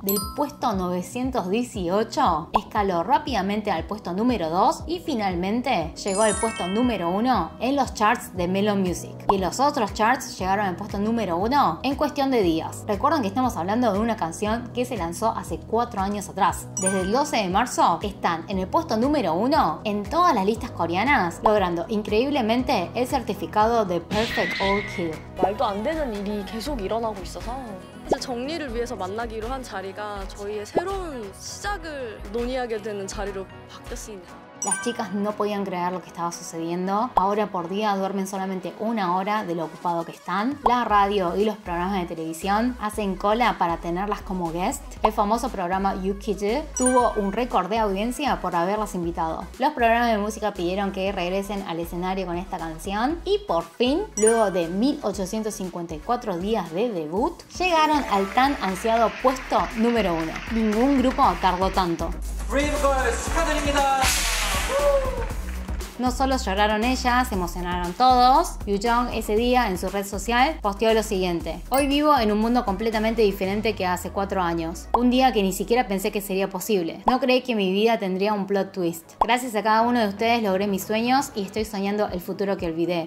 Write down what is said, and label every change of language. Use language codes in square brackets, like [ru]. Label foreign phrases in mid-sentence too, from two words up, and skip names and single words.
[es] Del puesto 918 escaló rápidamente al puesto número 2 y finalmente llegó al puesto número 1 en los charts de Melon Music, y en los otros charts llegaron al puesto número 1 en cuestión de días. Recuerden que estamos hablando de una canción que se lanzó hace 4 años atrás. Desde el 12 de marzo están en el puesto número 1 en todas las listas coreanas, logrando increíblemente el certificado de [en] Perfect All Kill. [ko] 말도 안 되는 일이 계속 일어나고 있어서 이제 정리를 위해서 만나기로 한 자리가 저희의 새로운 시작을 논의하게 되는 자리로 바뀌었습니다. [es] Las chicas no podían creer lo que estaba sucediendo. Ahora por día duermen solamente 1 hora de lo ocupado que están. La radio y los programas de televisión hacen cola para tenerlas como guest. El famoso programa Yuki즈 tuvo un récord de audiencia por haberlas invitado. Los programas de música pidieron que regresen al escenario con esta canción, y por fin, luego de 1854 días de debut, llegaron al tan ansiado puesto número 1. Ningún grupo tardó tanto. [ko] 브레이브 걸스 축하드립니다. [es] No solo lloraron ellas, se emocionaron todos. Yoo-jung ese día en su red social posteó lo siguiente: hoy vivo en un mundo completamente diferente que hace 4 años. Un día que ni siquiera pensé que sería posible. No creí que mi vida tendría un [en] plot twist. [es] Gracias a cada uno de ustedes logré mis sueños y estoy soñando el futuro que olvidé.